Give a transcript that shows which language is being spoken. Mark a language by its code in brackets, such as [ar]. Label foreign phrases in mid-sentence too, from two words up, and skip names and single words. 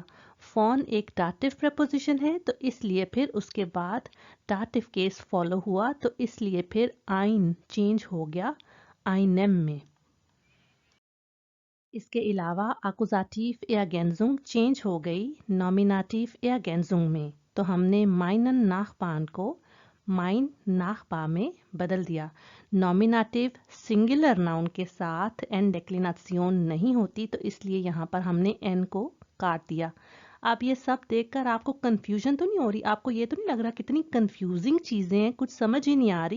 [hi] फोन एक [en] dative preposition [hi] है तो इसलिए फिर उसके बाद [en] dative case [hi] फॉलो हुआ, तो इसलिए फिर आइन चेंज हो गया आइनेम में। इसके अलावा [de] Akkusativ Ergänzung [hi] चेंज हो गई [de] Nominativ Ergänzung [hi] में, तो हमने [de] meinen Nachbarn [hi] को [de] mein Nachbar [hi] में बदल दिया। [en] nominative singular noun [hi] के साथ एन डेक्लिनेशन नहीं होती, तो इसलिए यहाँ पर हमने एन को काट दिया। आप ये सब देखकर आपको कंफ्यूजन तो नहीं हो रही? आपको ये तो नहीं लग रहा कितनी कंफ्यूजिंग चीज़ें हैं, कुछ समझ ही नहीं आ रही?